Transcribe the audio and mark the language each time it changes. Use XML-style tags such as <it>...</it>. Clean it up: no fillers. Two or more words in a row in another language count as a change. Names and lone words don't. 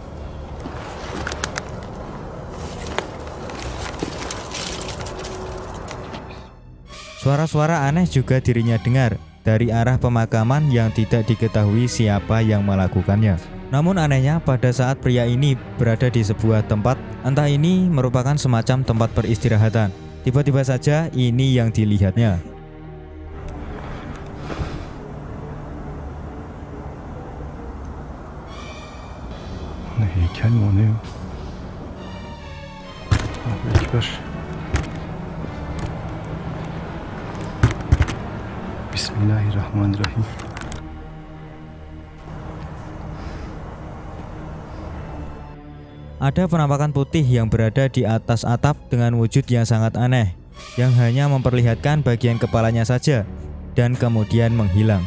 <id>Suara-suara aneh juga dirinya dengar dari arah pemakaman yang tidak diketahui siapa yang melakukannya. Namun anehnya pada saat pria ini berada di sebuah tempat, entah ini merupakan semacam tempat peristirahatan, tiba-tiba saja ini yang dilihatnya.</id> <tr>Ne heykel mi o ne?</tr> <ar>الله أكبر. بسم الله الرحمن الرحيم.</ar> <id>Ada penampakan putih yang berada di atas atap dengan wujud yang sangat aneh, yang hanya memperlihatkan bagian kepalanya saja dan kemudian menghilang.</id>